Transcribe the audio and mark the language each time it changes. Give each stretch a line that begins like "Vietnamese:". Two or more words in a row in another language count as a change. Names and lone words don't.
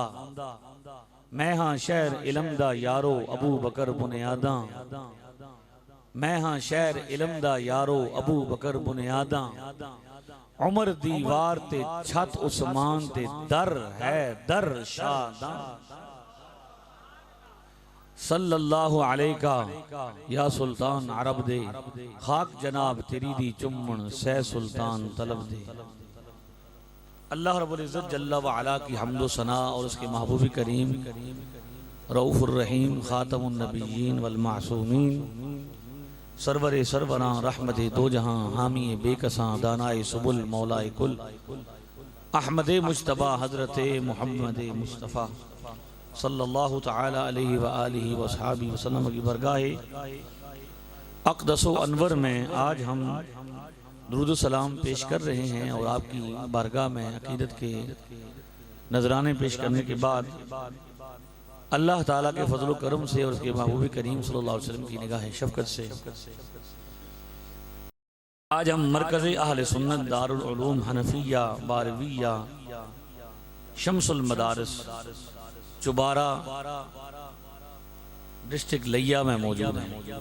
Punjabi: میں ہاں شہر علم دا یارو ابو بکر بنیادا. میں ہاں شہر علم دا یارو ابو بکر بنیادا. عمر دیوار تے چھت عثمان تے در ہے در شادا.
Arabic: صلى الله عليك
Punjabi: یا سلطان عرب دے خاک جناب تیری دی چمن سئے سلطان طلب دے.
Arabic: الله رب العزة جل وعلا
Urdu: کی حمد و ثنا اور اس کے محبوب کریم
Arabic: رؤوف الرحيم خاتم النبيين والمعصومين
Urdu: سرورِ سروراں رحمتِ دو جہاں حامی بیکساں دانائے سبل مولائے کل احمد مجتبیٰ حضرت محمد مصطفیٰ
Arabic: صلى الله تعالى عليه و آله و أصحابه وسلم
Urdu: کی بارگاہِ اقدس و انور میں آج ہم درود سلام پیش کر رہے ہیں اور آپ کی بارگاہ میں عقیدت کے نذرانے پیش کرنے کے بعد اللہ تعالیٰ کے فضل کرم سے اور اس کے محبوب کریم
Arabic: صلى الله عليه وسلم
Urdu: کی نگاہ شفقت سے آج ہم مرکز اہل سنت دار العلوم حنفیہ بارویہ شمس المدارس چوبارہ ڈسٹرکٹ لیہ میں موجود ہیں.